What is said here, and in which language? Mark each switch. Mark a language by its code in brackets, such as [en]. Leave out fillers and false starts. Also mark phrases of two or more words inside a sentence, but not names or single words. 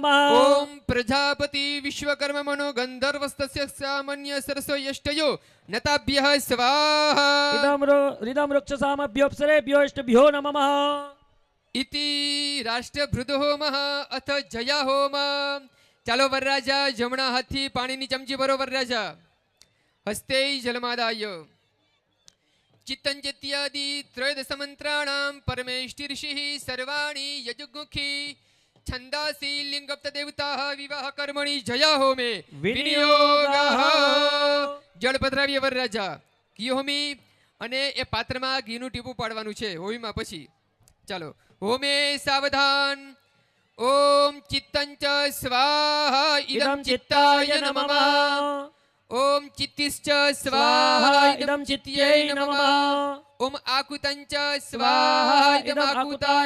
[sa] ॐ प्रजापति विश्वकर्म मनो गन्धर्वस्तस्य सामान्य सरसो यष्टयो नताभ्यः स्वाहा इदं वृक्षसामभ्योऽप्सरेभ्यो नमः। इति राष्ट्रभृद होमः अथ जया होम [gu] ચાલો વરરાજા જમણા હાથથી પાણીની ચમચી ભરો [sa] वरराजा हस्ते जलमादाय चित्तंजत्यादि त्रयोदश मंत्राणां परमेष्टि ऋषिः सर्वाणि यजुगुखी छंदासी लिंगप्त देवताः विवाह कर्मणि जया होमे विनियोगः [gu] જળ પધરાવીએ વરરાજા ઘી હોમી અને એ પાત્રમાં ઘીનું ટીપું પાડવાનું છે હોમીમાં પછી ચાલો [sa] होमे सावधान ओम चित्तंच स्वाहा इदं चित्ताय नमः ओम चित्तिश्च स्वाहा इदं चित्त्यै नमः ओम आकुतंच स्वाहा इदं आकुताय